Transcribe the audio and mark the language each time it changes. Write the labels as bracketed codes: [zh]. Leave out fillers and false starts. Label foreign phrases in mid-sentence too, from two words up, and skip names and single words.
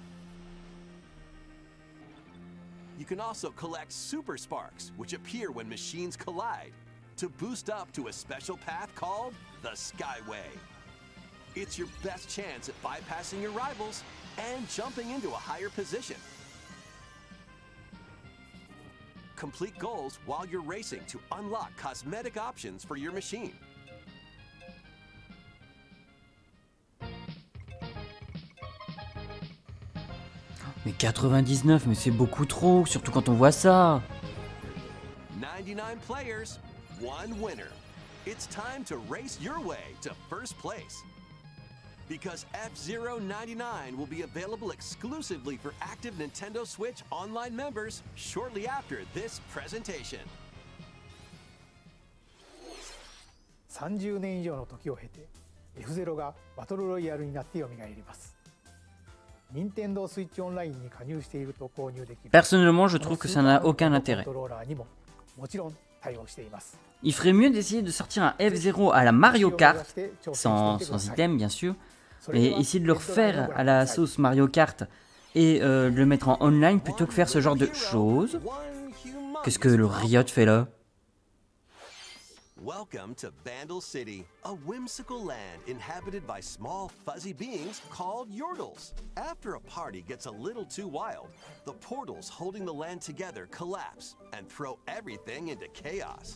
[en] You can also collect super sparks, which appear when machines collide, to boost up to a special path called the Skyway. It's your best chance at bypassing your rivals and jumping into a higher position. Complete goals while you're racing to unlock cosmetic options for your machine. [fr] Mais 99, mais c'est beaucoup trop, surtout quand on voit ça. [en] 99 players, 1 winner. It's time to race your way to first place. Because F-Zero 99 will be available exclusively for active Nintendo Switch online members shortly after this presentation. [ja] 30 年以上の時を経て F-Zero がバトルロイヤルになって蘇ります。 Nintendo Switch Online に加入していると購入できる。 [fr] Personnellement, je trouve que ça n'a aucun intérêt. [ja] コントローラーにももちろん対応しています。 [fr] Il ferait mieux d'essayer de sortir un F0 à la Mario Kart, sans item bien sûr, et essayer de le refaire à la sauce Mario Kart et de le mettre en online plutôt que faire ce genre de choses. Qu'est-ce que le Riot fait là? [en] Welcome to Bandle City, a whimsical land inhabited by small fuzzy beings called Yordles. After a party gets a little too wild, the portals holding the land together collapse and throw everything into chaos.